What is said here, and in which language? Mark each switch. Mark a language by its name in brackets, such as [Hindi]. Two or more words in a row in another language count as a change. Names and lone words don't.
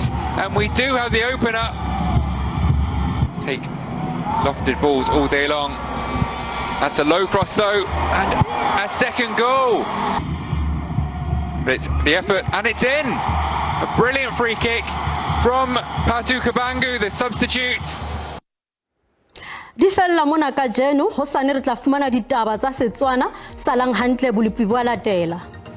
[English] And we do have the opener. Take lofted balls all day long. That's a low cross though, and a second goal. But it's the effort, and it's in. A brilliant free kick from Patu Kabangu, the substitute. [Southern Sotho] Di fella mona ka jeno ho sane re tla fumana ditaba tsa Setswana salang hantle bolipi bwa latela.